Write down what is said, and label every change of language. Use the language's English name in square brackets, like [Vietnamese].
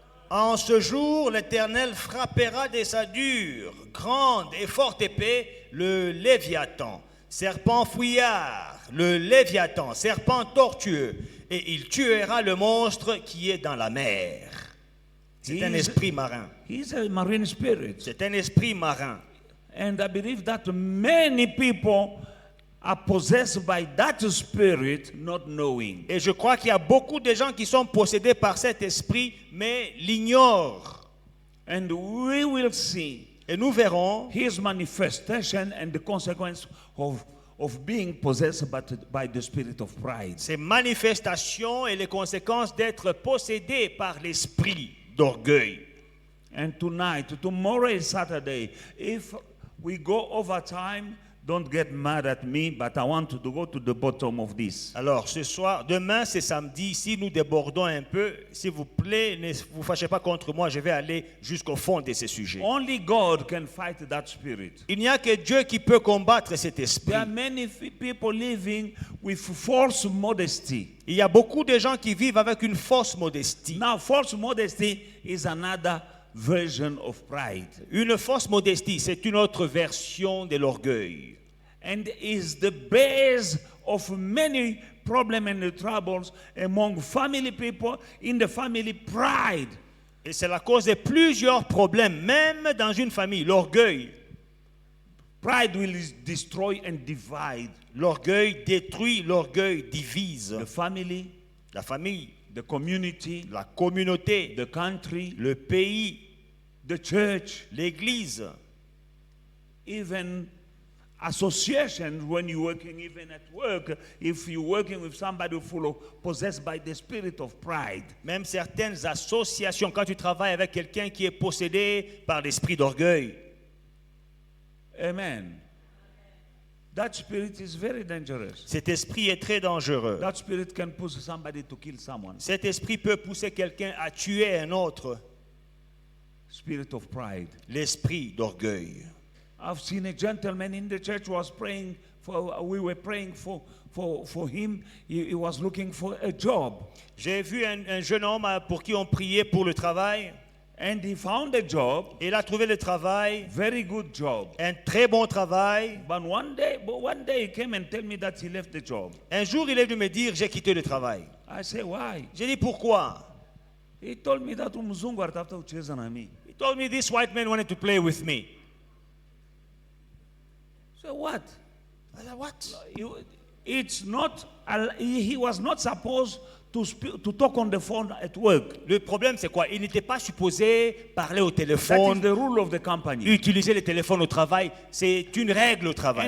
[French] En ce jour, l'Éternel frappera de sa dure, grande et forte épée le Léviathan, serpent fouillard, le Léviathan, serpent tortueux, et il tuera le monstre qui est dans la mer. C'est un esprit marin. [English] He's a marine spirit. [French] C'est un esprit marin. [English] And I believe that many people are possessed by that spirit, not knowing. [French] Et je crois qu'il y a beaucoup de gens qui sont possédés par cet esprit, mais l'ignorent. [English] And we will see [French] Et nous verrons [English] his manifestation and the consequence of being possessed by the spirit of pride. [French] ces manifestations et les conséquences d'être possédés par l'esprit d'orgueil. [English] And tonight, tomorrow is Saturday. If we go over time, don't get mad at me, but I want to go to the bottom of this. [French] Alors, ce soir, demain c'est samedi, si nous débordons un peu, s'il vous plaît, ne vous fâchez pas contre moi, je vais aller jusqu'au fond de ces sujets. [English] Only God can fight that spirit. [French] Il n'y a que Dieu qui peut combattre cet esprit. [English] There are many people living with false modesty. [French] Il y a beaucoup de gens qui vivent avec une fausse modestie. [English] Now, false modesty is another version of pride. [French] Une fausse modestie, c'est une autre version de l'orgueil. [English] And is the base of many problems and troubles among family people, in the family, pride. [French] Et c'est la cause de plusieurs problèmes, même dans une famille, l'orgueil. [English] Pride will destroy and divide [French] L'orgueil détruit, l'orgueil divise. [English] the family, [French] La famille, [English] the community, [French] la communauté, [English] the country, [French] le pays, [English] the church, [French] l'église, [English] even association. When you're working even at work, if you're working with somebody full of possessed by the spirit of pride, [French] même certaines associations, quand tu travailles avec quelqu'un qui est possédé par l'esprit d'orgueil. [English] amen, that spirit is very dangerous. [French] Cet esprit est très dangereux. [English] That spirit can push somebody to kill someone. [French] Cet esprit peut pousser quelqu'un à tuer un autre. [English] Spirit of pride. [French] L'esprit d'orgueil. [English] I've seen a gentleman in the church was praying for. We were praying for him. He was looking for a job, [French] J'ai vu un jeune homme pour qui on priait pour le travail. [English] and he found a job, [French] Il a trouvé le travail, [English] very good job. [French] un très bon travail. [English] But one day he came and told me that he left the job. [French] Un jour, il est venu me dire, j'ai quitté le travail. [English] I say, why? [French] J'ai dit, pourquoi? [English] He told me that [Swahili] umzungu atafuta kucheza na mimi. [English] He told me this white man wanted to play with me. So what? I said, what? It's not. He was not supposed to talk on the phone at work. [French] Le problème, c'est quoi? Il n'était pas supposé parler au [English] That is [French] téléphone, [English] the rule of the company. [French] utiliser le téléphone au travail. C'est une règle au travail.